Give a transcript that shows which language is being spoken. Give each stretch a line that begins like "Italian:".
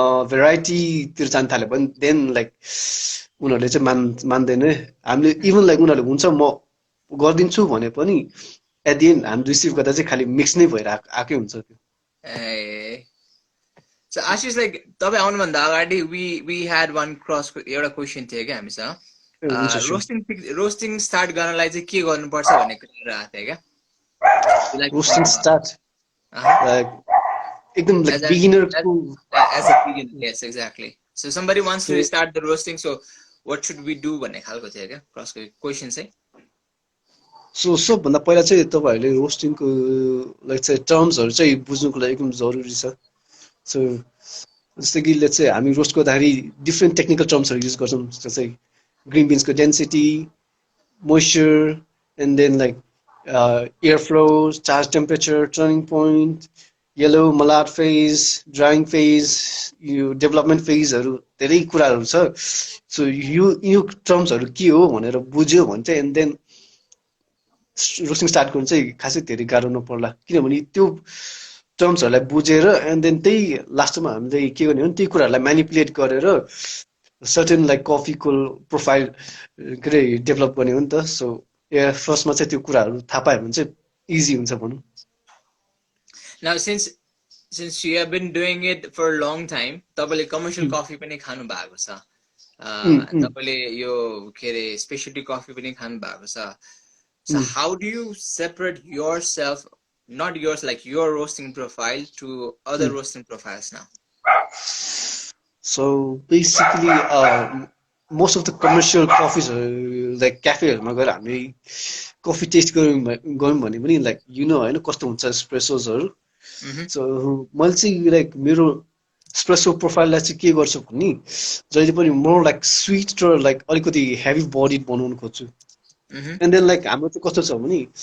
Nepali: भेराइटीतिर जान थाल्यो भने देन लाइक उनीहरूले चाहिँ मान्दैन हामीले इभन लाइक उनीहरूले हुन्छ म गरिदिन्छु भने पनि एट दि एन्ड हामी रिसिभ गर्दा चाहिँ खालि मिक्स नै भएर आएकै हुन्छ त्यो So Ashish, like तपाईँ आउनुभन्दा अगाडि
English: we had one
Nepali: एउटा क्वेसन थियो क्या हामीसँग हुन्छ रोस्टिङ स्टार्ट गर्नलाई चाहिँ के गर्नुपर्छ भन्ने कुरा आएको थियो क्या रोस्टिङ स्टार्ट एकदम like
English: as a
Nepali: बिगिनरको
English: as a beginner, yes, exactly. So somebody wants to start the roasting, so what should we do
Nepali: भन्ने खालको थियो क्या क्वेसन चाहिँ सो सबभन्दा पहिला चाहिँ तपाईँहरूले रोस्टिङको लाइक चाहिँ टर्म्सहरू चाहिँ बुझ्नुको लागि एकदम जरुरी छ सो जस्तै कि लेट्स चाहिँ हामी रोस्ट गर्दाखेरि डिफ्रेन्ट टेक्निकल टर्म्सहरू युज गर्छौँ जस्तै green बिन्सको density moisture and then like air flow charge temperature turning point yellow मलाट phase drying phase यो डेभलपमेन्ट फेजहरू धेरै कुराहरू छ सो यो टर्म्सहरू के हो भनेर बुझ्यो भने चाहिँ एन्ड देन रोस्टिङ स्टार्ट गर्नु चाहिँ खासै धेरै गाह्रो नपर्ला किनभने त्यो टर्म्सहरूलाई बुझेर एन्ड देन त्यही लास्टमा हामीले के गर्ने हो त्यही कुराहरूलाई म्यानिपुलेट गरेर सर्टेन लाइक कफीको प्रोफाइल के अरे डेभलप गर्ने हो नि त सो फर्स्टमा चाहिँ त्यो कुराहरू थाहा पायो भने चाहिँ इजी हुन्छ भनौँ
English: Now since you have been doing it for a long time
Nepali: तपाईँले कमर्सियल कफी पनि खानु भएको छ
English: तपाईँले यो के अरे स्पेशलिटी कफी पनि खानु भएको छ So how do you separate yourself, not yours, like your roasting profile to other roasting profiles now? So basically, most of the commercial coffees,
Nepali: like cafeहरूमा गएर हामी कफी टेस्ट गऱ्यौँ भने पनि लाइक होइन कस्तो हुन्छ एस्प्रेसोजहरू सो मैले चाहिँ लाइक मेरो एस्प्रेसो प्रोफाइललाई चाहिँ के गर्छु भने जहिले पनि मोर लाइक स्विट र लाइक अलिकति हेभी बडी बनाउनु खोज्छु एन्ड देन लाइक हाम्रो चाहिँ कस्तो छ भने